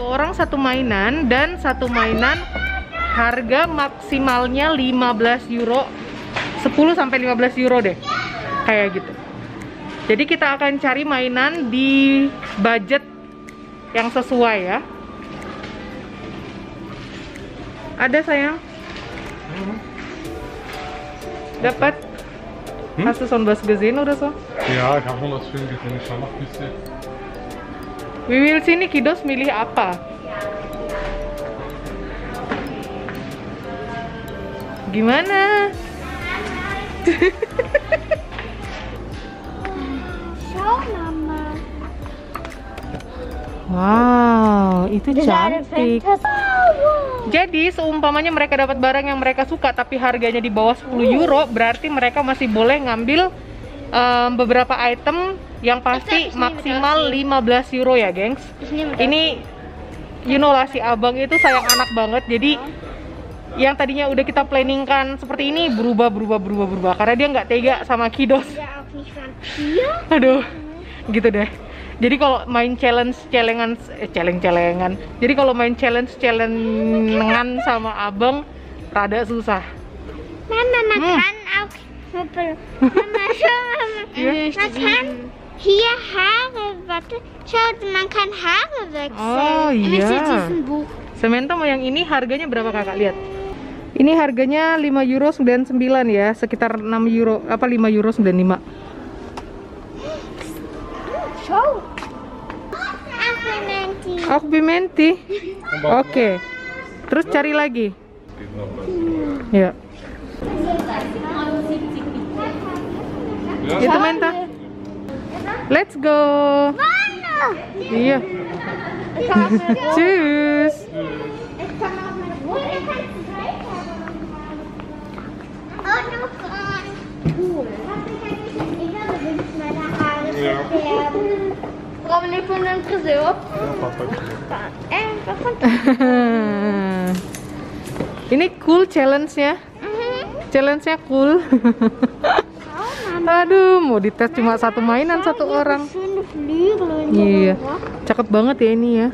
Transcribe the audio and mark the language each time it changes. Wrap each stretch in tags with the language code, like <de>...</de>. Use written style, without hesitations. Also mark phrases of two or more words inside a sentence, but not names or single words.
<id>orang satu mainan dan satu mainan harga maksimalnya 15 euro, 10 sampai 15 euro deh. Kayak gitu. Jadi kita akan cari mainan di budget yang sesuai ya. Ada sayang? Dapat?</id> <de>Hast du schon was gesehen oder so? Ja, ich habe schon was schön gesehen. Ich schau noch ein bisschen.</de> <en>We will see</en> <id>nih kiddos milih apa. Gimana?</id> <de>Schau, Mama.</de> <id>Wow, itu cantik. Jadi seumpamanya mereka dapat barang yang mereka suka tapi harganya di bawah 10 euro, berarti mereka masih boleh ngambil beberapa item yang pasti maksimal 15 euro ya, gengs. Ini</id> <en>you know</en> <id>lah, si abang itu sayang anak banget. Jadi yang tadinya udah kita planningkan seperti ini berubah karena dia nggak tega sama kiddos. Aduh, gitu deh. Jadi kalau main celengan. Jadi kalau main celengan sama abang rada susah.</id> <de>Mama, man kann auch Mama, schau mal. Man kann hier Haare, warte, schau, man kann Haare wechseln. Oh Mit</de> <id>iya.</id> <de>diesem Buch.</de> <id>Samantha mau yang ini harganya berapa kakak? Lihat. Ini harganya 5,99 euro ya, sekitar 5 euro 95.</id> <de>Schau. Auch Pimenti.</de> <id>Oke. Terus cari lagi. Ya.</id> <de>Ja?</de> <id>Itu</id> <en>Menta. Let's go.</en> <id>Iya.</id> <de>Tschüss. Ja. Brauchen wir von einem Friseur?</de> <id>Ini cool challenge-nya. Challenge-nya cool. Aduh, mau dites cuma satu mainan satu orang. Iya, cakep banget ya ini ya.</id>